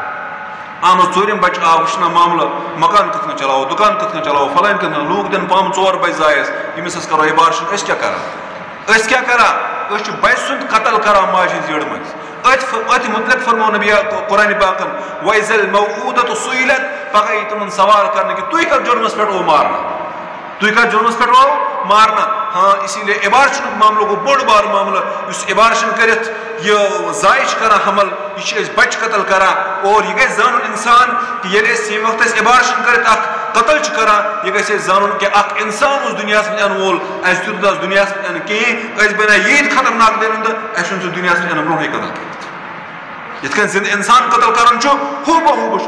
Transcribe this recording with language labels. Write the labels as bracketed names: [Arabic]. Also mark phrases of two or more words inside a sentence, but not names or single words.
[Kashmiri] آمد ژوٗرِم بچہ آو وٕچھنا معاملہٕ مکان کِتھ کٔنۍ چلاوو دُکان کِتھ کٔنۍ چلاوو فلٲنۍ کِتھ کٔنۍ لوٗکھ دِن پامہٕ 4 بچہِ زایس ییٚمِس أسۍ کرو ایبارشن أسۍ کیٛاہ کران أسۍ چھِ بچہِ سُنٛد قتل کران ماجہِ ہِنٛز زیڑ منٛز أتھۍ متعلق فرمو نبی قرآن پاکن [Arabic] وَإِذَا الْمَوْءُودَةُ سُئِلَتْ [Kashmiri] پگاہ یی تِمن سوال کرنہٕ کہ تُہۍ کتھ جُرمس پٮ۪ٹھ آوٕ مارنہٕ ہاں [Urdu] اسی لیے [Kashmiri] ایبارشنُک معاملہٕ گوٚو بوٚڑ بار معاملہٕ یُس ایبارشن کٔرِتھ یہ ضایع چھِ کران حمل یہ چھِ أسۍ بچہِ قتل کران اور یہ گژھِ زانُن انسان کہ ییٚلہِ أسۍ ییٚمہِ وقتہٕ أسۍ ایبارشن کٔرِتھ اکھ قتل چھِ کران یہ گژھِ أسۍ زانُن کہ اکھ انسان اوس دُنیاہس منٛز یِنہٕ وول اَسہِ دیُت نہٕ دُنیاہس منٛز یِنہٕ کِہیٖنۍ أسۍ بناے ییٖتۍ خطرناک درندٕ اَسہِ چھُنہٕ سُہ دُنیاہس منٛز یِنہٕ برونٛہٕے قتل کٔرِتھ یِتھ کٔنۍ زِندٕ انسان قتل کران چھُ ہوٗ بہ ہوٗ